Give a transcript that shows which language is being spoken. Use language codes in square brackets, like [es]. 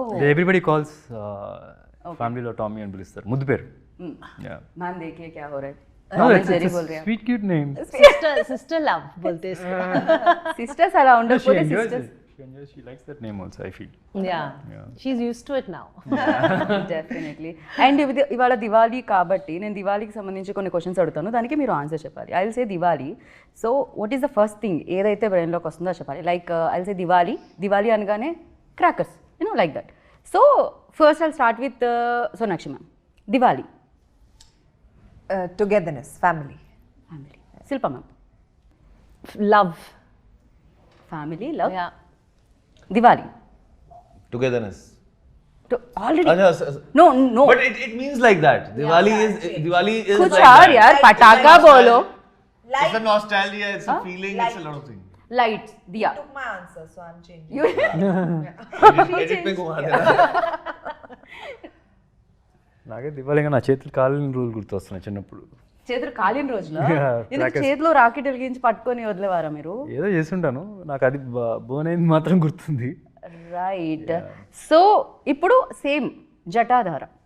[en] everybody calls [te] ఫ్యామిలీలో Tommy అని పిలుస్తారు, ముద్దు పేరు. [hi] मैम देखिए क्या हो रहा है, टॉम एंड जेरी बोल रहे हैं. [en] Sweet cute name. Sister love [hi] बोलते इसको. [te] సిస్టర్స్ అలా ఉండకపోతే sisters. [en] She likes that name also, I feel. Yeah. She's used to it now. Definitely. [te] And ఇవాళ దివాళీ కాబట్టి నేను దివాళీకి సంబంధించి కొన్ని క్వశ్చన్స్ అడుగుతాను, దానికి మీరు ఆన్సర్ చెప్పాలి. [en] I will say Diwali. So what is the first thing [te] ఏదైతే బ్రెయిన్లోకి వస్తుందో చెప్పాలి. [en] like I will say Diwali [te] అనగానే crackers, you know like that. So first I start with Sonakshi ma'am. Diwali. [en] Togetherness, family. [te] Shilpa ma'am. [en] Love. Family, love. Yeah. Diwali. Togetherness. Already. No. No. But it means like that. Diwali is [hi] कुछ [en] like [hi] और [en] that. [hi] यार, पटाखा बोलो. [en] It's a nostalgia, it's a feeling, it's a lot of things. Lights, Diya. Took my answer, so I'm changing. You [hi] Edit में घुमा देना. [te] నాకే దివాళీగా నా చేతులు కాలిన రోజులు గుర్తొస్తున్నాయి చిన్నప్పుడు. చేతులు కాలిన రోజులో [en] Yeah, [te] ఎందుకు [en] crackers. [te] చేతిలో రాకెట్ వెలిగించి పట్టుకొని వదిలేవారా మీరు? ఏదో చేస్తుంటాను, నాకు అది బోన్ అయింది మాత్రం గుర్తుంది. రైట్. సో ఇప్పుడు సేమ్ జటాధార.